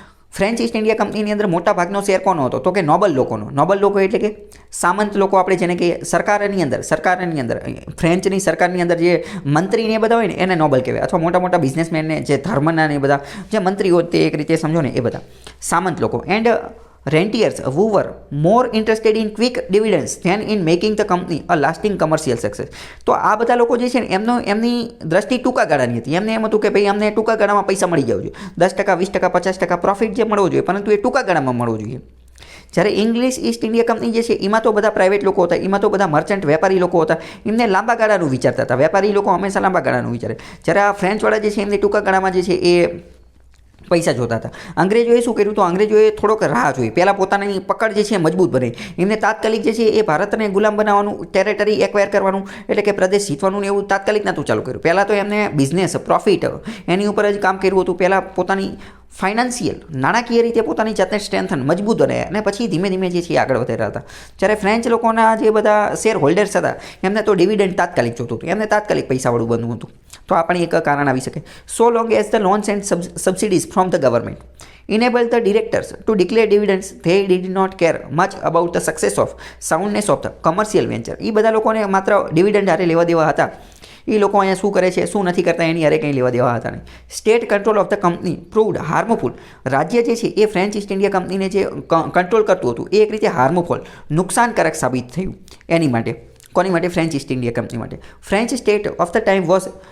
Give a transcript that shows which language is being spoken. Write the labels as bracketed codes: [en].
[gu] French East India કંપનીની અંદર મોટા ભાગનો શેર કોનો હતો? તો કે નોબલ લોકોનો. નોબલ લોકો એટલે કે સામંત લોકો, આપણે જેને કે સરકારની અંદર ફ્રેન્ચની સરકારની અંદર જે મંત્રીને એ બધા હોય ને એને નોબલ કહેવાય. અથવા મોટા મોટા બિઝનેસમેનને જે ધર્મના ને એ બધા જે મંત્રી હોય તે એક રીતે સમજો ને એ બધા સામંત લોકો. [en] And rentiers who were more interested in quick dividends than in making the company a lasting commercial success. [gu] તો આ બધા લોકો જે છે ને એમની દ્રષ્ટિ ટૂંકા ગાળાની હતી. એમને એમ હતું કે ભાઈ અમને ટૂંકા ગાળામાં પૈસા મળી જવું જોઈએ, 10%, 20%, 50% પ્રોફિટ જે મળવો જોઈએ, પરંતુ એ ટૂંકા ગાળામાં મળવો જોઈએ. જ્યારે ઇંગ્લિશ ઈસ્ટ ઇન્ડિયા કંપની જે છે એમાં તો બધા પ્રાઇવેટ લોકો હતા, એમાં તો બધા મર્ચન્ટ વેપારી લોકો હતા, એમને લાંબા ગાળાનું વિચારતા હતા. વેપારી લોકો હંમેશા લાંબા ગાળાનું વિચારે. જ્યારે આ ફ્રેન્ચવાળા જે છે એમને ટૂંકા ગાળામાં જે છે એ પૈસા જોતા હતા. અંગ્રેજોએ શું કર્યું? તો અંગ્રેજોએ થોડોક રાહ જોઈ, પહેલાં પોતાની પકડ જે છે મજબૂત બને. એમને તાત્કાલિક જે છે એ ભારતને ગુલામ બનાવવાનું, ટેરેટરી એક્વાયર કરવાનું, એટલે કે પ્રદેશ જીતવાનું એવું તાત્કાલિક નહોતું ચાલુ કર્યું. પહેલાં તો એમને બિઝનેસ, પ્રોફિટ એની ઉપર જ કામ કર્યું હતું. પહેલાં પોતાની ફાઇનાન્શિયલ, નાણાકીય રીતે પોતાની જાતને સ્ટ્રેન્થન, મજબૂત બનાવ્યા અને પછી ધીમે ધીમે જે છે આગળ વધેલા હતા. જ્યારે ફ્રેન્ચ લોકોના જે બધા શેર હોલ્ડર્સ હતા એમને તો ડિવિડન્ડ તાત્કાલિક જોતું હતું, એમને તાત્કાલિક પૈસાવાળું બનવું હતું. તો આ પણ એક કારણ આવી શકે. [en] So long as the loans and subsidies from the government enable the directors to declare dividends, they did not care much about the success of soundness of the commercial venture. [gu] એ બધા લોકોને માત્ર ડિવિડન્ડ હારે લેવા દેવા હતા. એ લોકો અહીંયા શું કરે છે, શું નથી કરતા, એની હારે કંઈ લેવા દેવા હતા નહીં. [en] State control of the company proved harmful. [gu] રાજ્ય જે છે એ ફ્રેન્ચ ઈસ્ટ ઇન્ડિયા કંપનીને જે કંટ્રોલ કરતું હતું એ એક રીતે હાર્મફુલ, નુકસાનકારક સાબિત થયું. એની માટે કોની માટે? ફ્રેન્ચ ઈસ્ટ ઇન્ડિયા કંપની માટે. [en] French state of the time was